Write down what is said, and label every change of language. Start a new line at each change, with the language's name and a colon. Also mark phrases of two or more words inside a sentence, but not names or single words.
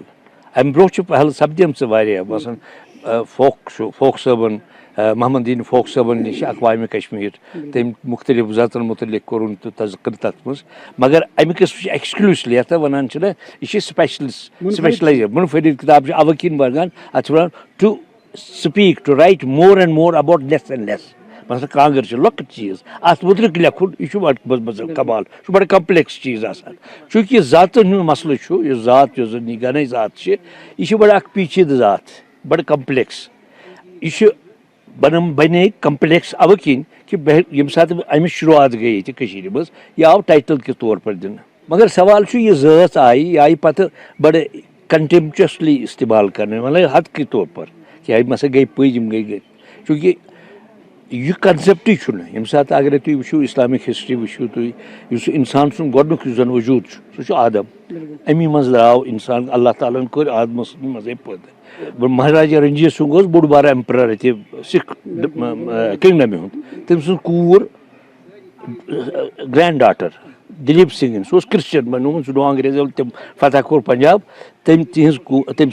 Kashmiri: اَمہِ برونٛہہ چھُ پہل سپدیمژٕ واریاہ مثلاً فوک صٲبن محمد دیٖن فوک صٲبن نِش اقوامِ کشمیٖر تٔمۍ مختلف زاتن متعلق کوٚرُن تہٕ تذکر تتھ منٛز مگر اَمہِ قٕصہٕ چھُ ایکسکلوٗسلی یتھ وَنان چھِنہ یہِ چھِ سپیشلایز منفرد کِتاب چھِ اَوٕ کِنۍ بنان اَتھ چھِ وَنان
English: to speak to write more and more about less and less.
Kashmiri: مثلاً کانٛگٕر چھِ لۄکٕٹ چیٖز اَتھ مُتعلق لیکھُن یہِ چھُ بَڑٕ کمال یہِ چھُ بَڑٕ کمپلیکس چیٖز آسان چوٗنٛکہِ یہِ ذاتن ہُنٛد مسلہٕ چھُ یُس ذات یۄس زن یہِ گنے ذات چھِ یہِ چھِ بَڑٕ اکھ پیچیٖدٕ ذات بَڑٕ کمپلیکس. یہِ چھُ بنے کمپلیکس اَوٕ کِنۍ کہِ ییٚمہِ ساتہٕ اَمِچ شروعات گٔے ییٚتہِ کٔشیٖرِ منٛز یہِ آو ٹایٹل کہِ طور پر دِنہٕ مگر سوال چھُ یہِ ذٲژ آیہِ یہِ آیہِ پتہٕ بَڑٕ کنٹیمپچوسلی استعمال کرنہٕ مطلب حد کہِ طور پر کہِ یِم ہسا گٔے پٔزۍ یِم گٔے چوٗنٛکہِ یہِ کنسیپٹٕے چھُنہٕ ییٚمہِ ساتہٕ اگرے تُہۍ وٕچھِو
English: Islamic history
Kashmiri: وٕچھِو تُہۍ یُس انسان سُنٛد گۄڈنیُک یُس زن وجوٗد چھُ سُہ چھُ آدم امی منٛز درٛاو انسان اللہ تعالیٰ ہن کوٚر آدمس منٛزے پٲدٕ. مہاراجا رنجیت سنگھ اوس بوٚڑ بارٕ ایمپرر ییٚتہِ سِکھ کنگڈمہِ ہُنٛد تٔمۍ سٕنٛز کوٗر
English: grand daughter
Kashmiri: دلیٖپ سنگھن سُہ اوس کرسچن بنیومُت سُہ گوٚو انگریزو تٔمۍ فتح کوٚر پنجاب تٔمۍ